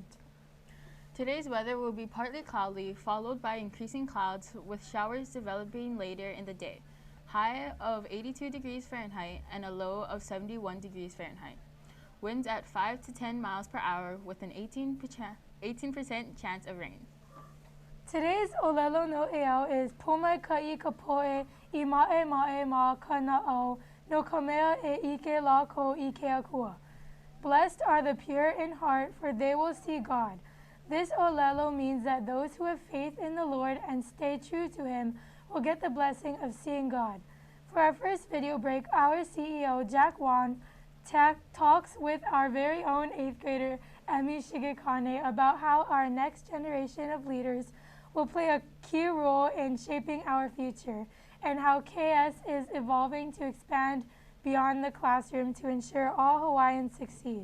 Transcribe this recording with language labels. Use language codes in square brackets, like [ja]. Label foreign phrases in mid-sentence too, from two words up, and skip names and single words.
[en] Today's weather will be partly cloudy, followed by increasing clouds, with showers developing later in the day. High of 82 degrees Fahrenheit and a low of 71 degrees Fahrenheit. Winds at 5 to 10 miles per hour with an 18% chance of rain. [haw] Today's olelo no eau is Pumai ka'i kapoe I mae ma kana'o no kamea e ike la ko ike akua. [en] Blessed are the pure in heart, for they will see God. This olelo means that those who have faith in the Lord and stay true to Him will get the blessing of seeing God. For our first video break, our CEO, Jack Wong, talks with our very own 8th grader, Emi Shigekane, about how our next generation of leaders will play a key role in shaping our future, and how KS is evolving to expand beyond the classroom to ensure all Hawaiians succeed.